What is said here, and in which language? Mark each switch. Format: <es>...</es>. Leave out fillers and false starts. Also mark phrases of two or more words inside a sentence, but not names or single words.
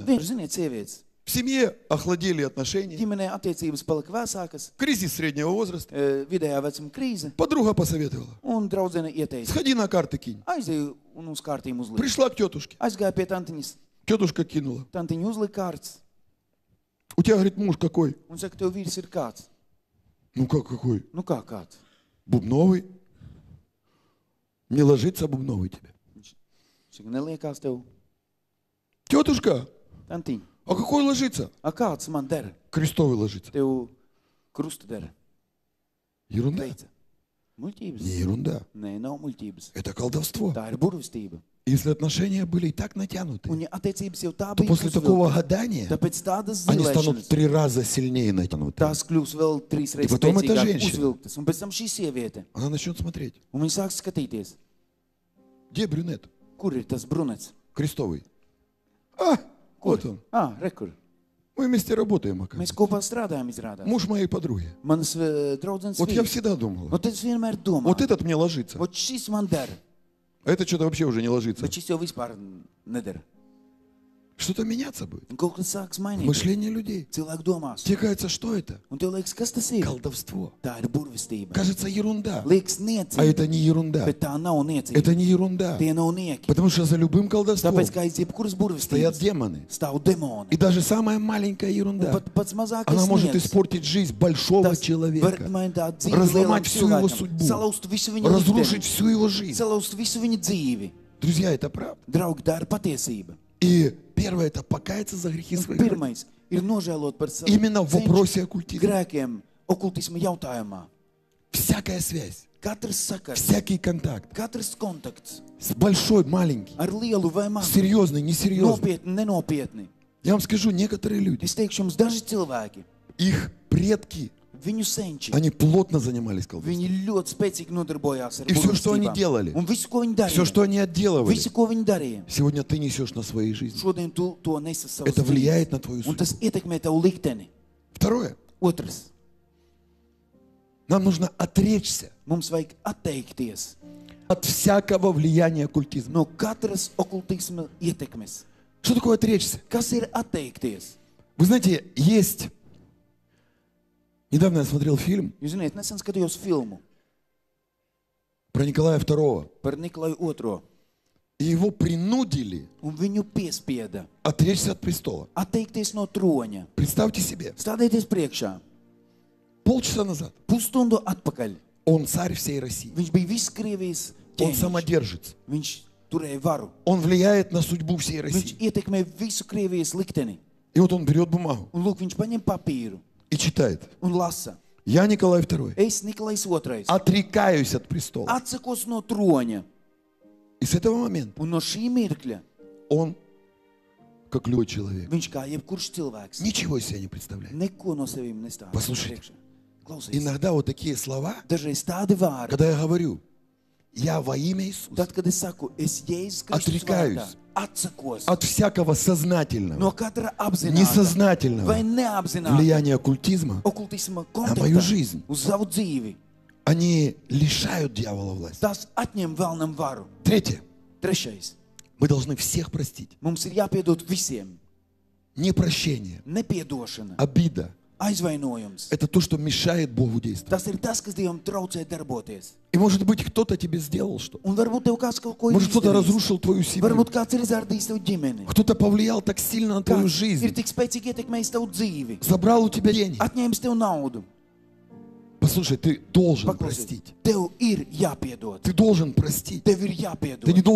<lv>vienkārši, ziniet, sievietes.</lv> <ru>В семье охладели отношения.</ru> <lv>Ģimenē attiecības palika vēsākas,</lv> <ru>Кризис среднего возраста.</ru> <lv>vidējā vecuma krīze,</lv> <ru>Подруга посоветовала.</ru> <lv>un draudzene ieteica.</lv> <ru>Сходи на карты кинь.</ru> <lv>Aizēju un uz kārtīm uzlika.</lv> <ru>Пришла к тетушке.</ru> <lv>Aizgāju pie tantiņas.</lv> <ru>Тетушка кинула.</ru> <lv>Tantiņa uzlika kārtas.</lv> <ru>У тебя, говорит, муж какой?</ru> <lv>Un saka, tev vīrs ir kāds.</lv> <ru>Ну как какой?</ru> <lv>Nu kā kāds?</lv> <ru>Бубновый. Не ложится бубновый тебе.</ru> <lv>Saka, neliekās tev.</lv> <ru>Тетушка,</ru> <lv>Tantiņa,</lv> <ru>а какой ложится?</ru> <lv>a kāds man dara?</lv> <ru>Крестовый ложится.</ru> <lv>Tev krustu dara.</lv> <ru>Ерунда.</ru> <lv>Teica. Muļķības?</lv> <ru>Не ерунда.</ru> <lv>Nē, nav muļķības.</lv> <ru>Это колдовство.</ru> <lv>Tā ir burvistība.</lv> <ru>Если отношения были и так натянуты,</ru> <lv>Un ja attiecības jau tā</lv> <ru>то</ru> <lv>bija</lv> <ru>после такого гадания</ru> <lv>tāpēc tādas</lv> <ru>они станут в</ru> <lv>zilēšanas,</lv> <ru>3 раза сильнее натянуты.</ru> <lv>tās kļūs vēl 3 reizes</lv> <ru>потом эта</ru> <lv>spēcīgāk</lv> <ru>женщина.</ru> <lv>uzvilktas. Un pēc tam šī sieviete.</lv> <ru>Она начнет смотреть.</ru> <lv>Un viņa sāk skatīties,</lv> <ru>Где брюнет?</ru> <lv>kur ir tas brunets.</lv> <ru>Крестовый. А, вот он.</ru> <lv>Rekur.</lv> <ru>Мы вместе работаем,</ru> <lv>Mēs</lv> <ru>оказывается.</ru> <lv>kopā strādājam, izrādās.</lv> <ru>Муж моей подруги.</ru> <lv>Manas draudzenes</lv> <ru>Вот я</ru> <lv>vīrs.</lv> <ru>всегда думал,</ru> <lv>Un tad es vienmēr domāju,</lv> <ru>вот этот мне ложится,</ru> <lv>vot šis man dara,</lv> <ru>а это что-то вообще уже не ложится.</ru> <lv>bet šis jau vispār nedara.</lv> <ru>Что-то меняться будет.</ru> <lv>Un kaut kas sāks mainīties.</lv> <ru>Мышление людей.</ru> <lv>Cilvēku domās.</lv> <ru>Тебе кажется, что это?</ru> <lv>Un tev liekas, kas tas ir?</lv> <ru>Колдовство.</ru> <lv>Tā ir burvistība.</lv> <ru>Кажется, ерунда.</ru> <lv>Liekas</lv> <ru>А</ru> <lv>niecība,</lv> <ru>это не ерунда.</ru> <lv>bet tā nav niecība.</lv> <ru>Это не ерунда.</ru> <lv>Tie nav nieki.</lv> <ru>Потому что за любым колдовством</ru> <lv>Tāpēc, kā aiz jebkuras</lv> <ru>стоят</ru> <lv>burvistības</lv> <ru>демоны.</ru> <lv>stāv demoni.</lv> <ru>И даже самая маленькая</ru> <lv>Un</lv> <ru>ерунда,</ru> <lv>pat pats mazākais</lv> <ru>она может</ru> <lv>nieks,</lv> <ru>испортить жизнь большого</ru> <lv>tas var</lv> <ru>человека,</ru> <lv>mainīt dzīvi</lv> <ru>разломать</ru> <lv>lielam</lv> <ru>всю его</ru> <lv>cilvēkam,</lv> <ru>судьбу,</ru> <lv>salauzt visu viņa</lv> <ru>разрушить</ru> <lv>likteni,</lv> <ru>всю его жизнь.</ru> <lv>salauzt visu viņa dzīvi.</lv> <ru>Друзья, это правда.</ru> <lv>Draugi, tā ir patiesība.</lv> <ru>И первое, это покаяться за грехи</ru> <lv>Un</lv> <ru>своих родителей.</ru> <lv>pirmais ir nožēlot par savu</lv> <ru>Именно в</ru> <lv>cenšu</lv> <ru>вопросе оккультизма.</ru> <lv>grēkiem okultisma jautājumā.</lv> <ru>Всякая связь,</ru> <lv>Katrs sakars,</lv> <ru>всякий контакт,</ru> <lv>katrs kontakts</lv> <ru>с большой, маленький,</ru> <lv>ar lielu vai mazu,</lv> <ru>серьезный, несерьезный.</ru> <lv>nopietni, nenopietni.</lv> <ru>Я вам скажу, некоторые люди,</ru> <lv>Es teikšu jums, daži cilvēki,</lv> <ru>их предки,</ru> <lv>viņu senči,</lv> <ru>они плотно занимались колдовством.</ru> <lv>viņi ļoti spēcīgi nodarbojās ar</lv> <ru>И всё, что они</ru> <lv>burvestībām.</lv> <ru>делали,</ru> <lv>Un visu, ko viņi darīja,</lv> <ru>Все, что они отделывали,</ru> <lv>visu, ko viņi darīja,</lv> <ru>сегодня ты несешь на своей жизни.</ru> <lv>šodien tu to nesi savas</lv> <ru>Это</ru> <lv>dzīves.</lv> <ru>влияет на твою</ru> <lv>Un tas</lv> <ru>судьбу.</ru> <lv>ietekmē tavu likteni.</lv> <ru>Второе,</ru> <lv>Otrs,</lv> <ru>нам нужно отречься</ru> <lv>mums vajag atteikties</lv> <ru>от всякого влияния оккультизма.</ru> <lv>no katras okultisma ietekmes.</lv> <ru>Что такое отречься?</ru> <lv>Kas ir atteikties?</lv> <ru>Вы знаете, есть... Недавно я смотрел фильм</ru> <lv>Jūs zināt, nesen skatījos filmu</lv> <ru>про Николая II.</ru> <lv>par Nikolaju II,</lv> <ru>И его принудили</ru> <lv>un viņu piespieda</lv> <ru>отречься от престола.</ru> <lv>atteikties no troņa.</lv> <ru>Представьте себе,</ru> <lv>Stādieties priekšā,</lv> <ru>полчаса назад</ru> <lv>pusstundu atpakaļ.</lv> <ru>он царь всей России.</ru> <lv>Viņš bija viss Krievijas</lv> <ru>Он</ru> <lv>ķēniņš.</lv> <ru>самодержец.</ru> <lv>Viņš turēja varu.</lv> <ru>Он влияет на судьбу всей</ru> <lv>Viņš</lv> <ru>России.</ru> <lv>ietekmē visu Krievijas likteni.</lv> <ru>И вот он берет бумагу</ru> <lv>Un lūk, viņš paņem papīru</lv> <ru>и читает.</ru> <lv>un lasa.</lv> <ru>Я, Николай II,</ru> <lv>Es, Nikolais II,</lv> <ru>отрекаюсь от престола.</ru> <lv>atsakos no troņa.</lv> <ru>И с этого момента</ru> <lv>Un no šī mirkļa</lv> <ru>он, как любой человек,</ru> <lv>viņš kā jebkurš cilvēks</lv> <ru>ничего из себя не представляет.</ru> <lv>neko no sevīm nestāv.</lv> <ru>Послушайте.</ru> <lv>priekšā. Klausies.</lv> <ru>Иногда вот такие слова,</ru> <lv>Dažreiz tādi vārdi,</lv> <ru>когда я говорю, я во имя Иисуса</ru> <lv>Tad, kad es saku, es Jēzus Kristus</lv> <ru>Отрекаюсь</ru> <lv>vārdā atsakos</lv> <ru>от всякого сознательного,</ru> <lv>no katra apzināta</lv> <ru>несознательного</ru> <lv>vai neapzināta</lv> <ru>влияния оккультизма,</ru> <lv>okultisma</lv> <ru>мою</ru> <lv>konteksta</lv> <ru>жизнь.</ru> <lv>uz savu dzīvi.</lv> <ru>Они лишают дьявола власти.</ru> <lv>Tas atņem vēlnam varu.</lv> <ru>Третье.</ru> <lv>Trešais.</lv> <ru>Мы должны всех простить.</ru> <lv>Mums ir jāpiedod visiem.</lv> <ru>Непрощение,</ru> <lv>Nepiedošana,</lv> <ru>обида</ru> <lv>aizvainojums.</lv> <ru>– это то, что мешает Богу действовать.</ru> <lv>Tas ir tas, kas Dievam traucē darboties.</lv> <ru>И может быть, кто-то тебе сделал что-то.</ru> <lv>Un varbūt tev kāds kaut ko ir</lv> <ru>Может, кто-то</ru> <lv>izdarījis.</lv> <ru>разрушил твою семью.</ru> <lv>Varbūt kāds ir izārdījis tev ģimeni.</lv> <ru>Кто-то повлиял так сильно на твою</ru> <lv>Kāds ir</lv> <ru>жизнь.</ru> <lv>tik spēcīgi ietekmējis tavu dzīvi.</lv> <ru>Забрал у тебя деньги.</ru> <lv>Atņēmis tev naudu.</lv> <ru>Послушай, ты должен</ru> <lv>Paklausies,</lv> <ru>простить.</ru> <lv>tev ir jāpiedod.</lv> <ru>Ты должен простить.</ru> <lv>Tev ir</lv> <ru>Ты не</ru>